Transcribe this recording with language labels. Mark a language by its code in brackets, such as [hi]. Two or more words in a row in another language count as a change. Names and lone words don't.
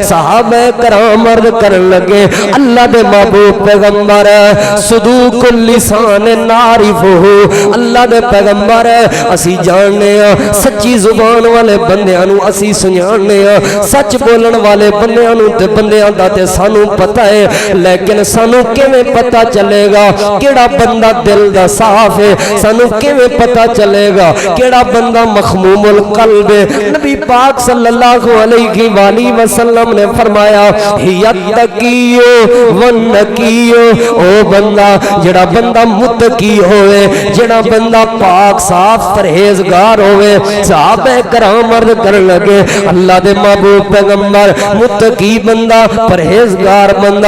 [pa] صحابہ کرام عرض کرن لگے اللہ دے محبوب پیغمبر [ar] صدوق اللسان نعرفه, [pa] اللہ دے پیغمبر اسی جاننے آں سچی زبان والے بندیاں نوں اسی سنانے آں، سچ بولن والے بندیاں نوں تے بندیاں دا تے سانوں پتا ہے، لیکن سانوں کیویں پتا چلے گا کیڑا بندہ دل دا صاف ہے، سانوں کیویں پتا چلے گا کیڑا بندہ दिल दा साफ है, सानू किवें पता चलेगा केड़ा बंदा [ar] مخموم القلب [pa] ہے. نبی پاک [ar] صلى الله عليه وسلم [pa] نے فرمایا [ar] التقي النقي, [pa] او بندہ جیڑا بندہ متقی ہووے، جیڑا بندہ پاک صاف پرہیزگار ہووے. صحابہ کرام عرض کرن لگے اللہ دے محبوب پیغمبر متقی بندہ پرہیزگار بندہ.